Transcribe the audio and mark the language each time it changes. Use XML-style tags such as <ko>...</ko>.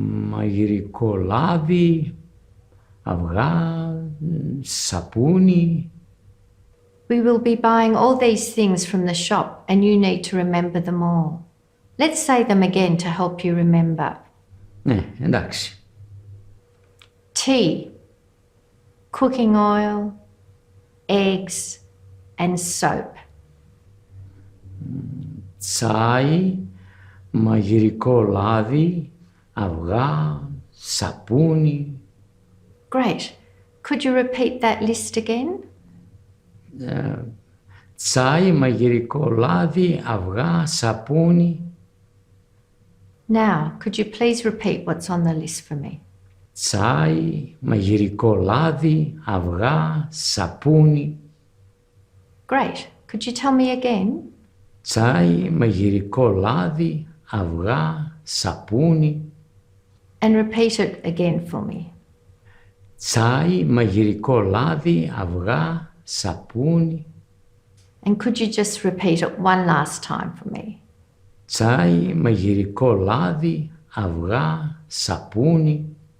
<el>μαγειρικό λάδι, αυγά, σαπούνι.</el> <en>We will be buying all these things from the shop and you need to remember them all. Let's say them again to help you remember.</en> <el>Ναι, εντάξει.</el> <en>Tea, cooking oil, eggs, and soap.</en> <el>Τσάι, μαγειρικό λάδι, αυγά, σαπούνι.</el> <en>Great. Could you repeat that list again?</en> <el>Τσάι, μαγειρικό λάδι, αυγά, σαπούνι.</el> <en>Now, could you please repeat what's on the list for me?</en> <el>Τσάι, μαγειρικό λάδι, αυγά, σαπούνι.</el> <en>Great. Could you tell me again?</en> <el>Τσάι, μαγειρικό λάδι, αυγά, σαπούνι.</el> <en>And repeat it again for me.</en> <el>Τσάι, μαγειρικό λάδι, αυγά, σαπούνι.</el> <en>And could you just repeat it one last time for me?</en> <el>Τσάι, μαγειρικό λάδι, αυγά, σαπούνι.</el>